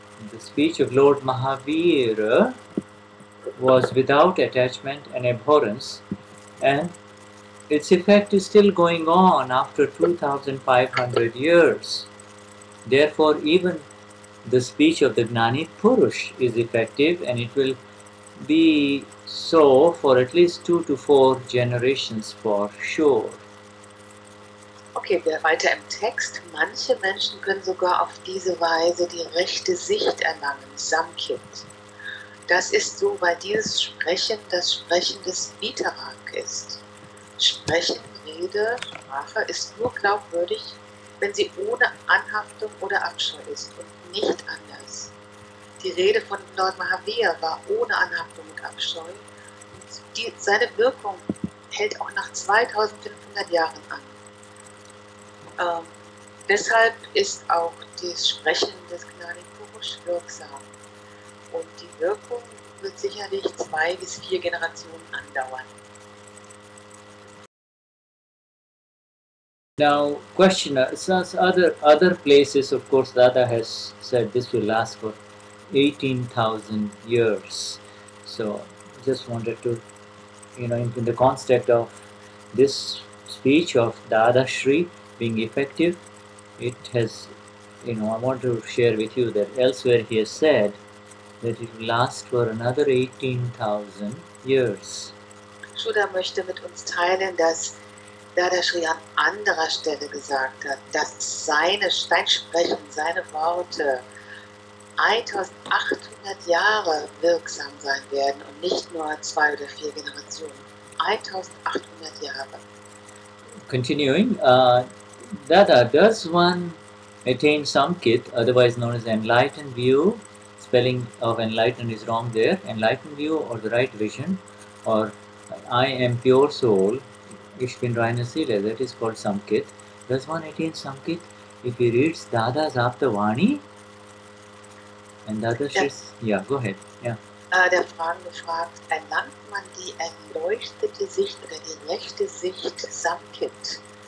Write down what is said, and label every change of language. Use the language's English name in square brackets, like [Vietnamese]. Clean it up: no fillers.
[English] The speech of Lord Mahavira was without attachment and abhorrence, and its effect is still going on after 2500 years. Therefore, even the speech of the Gnani Purush is effective, and it will be so for at least 2 to 4 generations for sure. [German] Okay, wir weiter im Text. Manche Menschen können sogar auf diese Weise die rechte Sicht erlangen, Samkhit. Das ist so, weil dieses Sprechen das Sprechen des Vitarag ist. Sprechen, Rede, Sprache ist nur glaubwürdig, wenn sie ohne Anhaftung oder Abscheu ist und nicht anders. Die Rede von Lord Mahavira war ohne Anhaftung und Abscheu und seine Wirkung hält auch nach 2500 Jahren an. Deshalb ist auch das Sprechen des Gnani Purush wirksam und die Wirkung wird sicherlich 2 bis 4 Generationen andauern. [English] Now, question, other places, of course, Dada has said this will last for 18,000 years. So, just wanted to, in the context of this speech of Dadashri being effective, it has, I want to share with you that elsewhere he has said that it will last for another 18,000 years. [German] Shuddha möchte mit uns teilen, dass Dadashri an anderer Stelle gesagt hat, dass sein Sprechen, seine Worte 1800 Jahre wirksam sein werden und nicht nur 2 oder 4 Generationen. 1800 Jahre. [English] Continuing, Dada, does one attain Samkhit, otherwise known as enlightened view? Spelling of enlightened is wrong there. Enlightened view or the right vision, or I am pure soul, [German] Ich bin reine Seele, [English] that is called Samkhit. Does one attain Samkhit if he reads Dada's Aptavani? And Dada says, yeah, go ahead. Yeah. [German] Der Fragende fragt, erlangt man die erleuchtete Sicht oder die rechte Sicht Samkhit?